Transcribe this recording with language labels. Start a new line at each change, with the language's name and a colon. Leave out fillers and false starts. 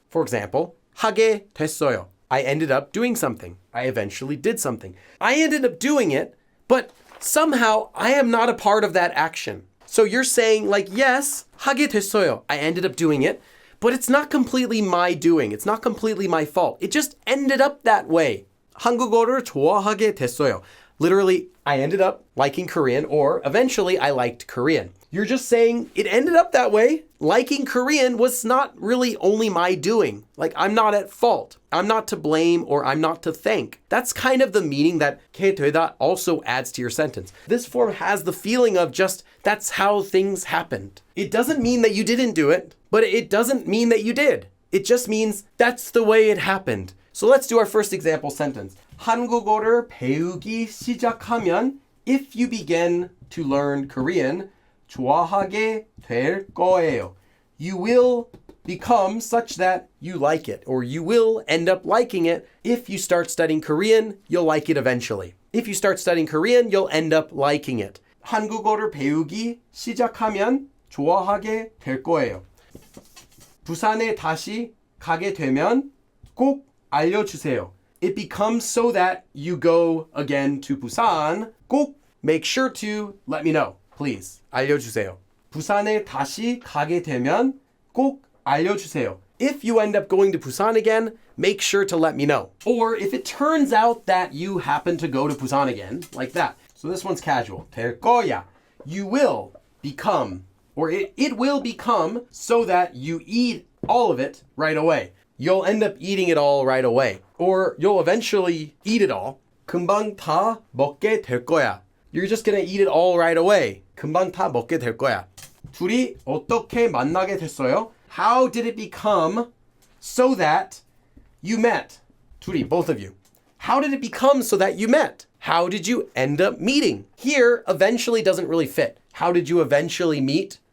English: For example,
Korean: 하게 됐어요.
English: I ended up doing something. I eventually did something. I ended up doing it, but somehow I am not a part of that action. So you're saying like, yes,
Korean: 하게 됐어요.
English: I ended up doing it, but it's not completely my doing. It's not completely my fault. It just ended up that way.
Korean: 한국어를 좋아하게 됐어요.
English: Literally, I ended up liking Korean, or eventually I liked Korean. You're just saying it ended up that way. Liking Korean was not really only my doing. Like, I'm not at fault. I'm not to blame, or I'm not to thank. That's kind of the meaning that 게 되다 also adds to your sentence. This form has the feeling of just, that's how things happened. It doesn't mean that you didn't do it, but it doesn't mean that you did. It just means that's the way it happened. So let's do our first example sentence.
Korean: 한국어를 배우기 시작하면,
English: if you begin to learn Korean,
Korean: 좋아하게 될 거예요.
English: You will become such that you like it, or you will end up liking it. If you start studying Korean, you'll like it eventually. If you start studying Korean, you'll end up liking it.
Korean: 한국어를 배우기 시작하면 좋아하게 될 거예요. 부산에 다시 가게 되면 꼭 알려주세요.
English: It becomes so that you go again to Busan. 꼭 make sure to let me know, please.
Korean: 알려주세요. 부산에 다시 가게 되면 꼭 알려주세요.
English: If you end up going to Busan again, make sure to let me know. Or if it turns out that you happen to go to Busan again, like that. So this one's casual.
Korean: 될 거야.
English: You will become, or it will become so that you eat all of it right away. You'll end up eating it all right away. Or you'll eventually eat it all.
Korean: 금방 다 먹게 될 거야.
English: You're just gonna eat it all right away.
Korean: 금방 다 먹게 될 거야. 둘이 어떻게 만나게 됐어요?
English: How did it become so that you met? 둘이, both of you. How did it become so that you met? How did you end up meeting? Here, eventually doesn't really fit. How did you eventually meet?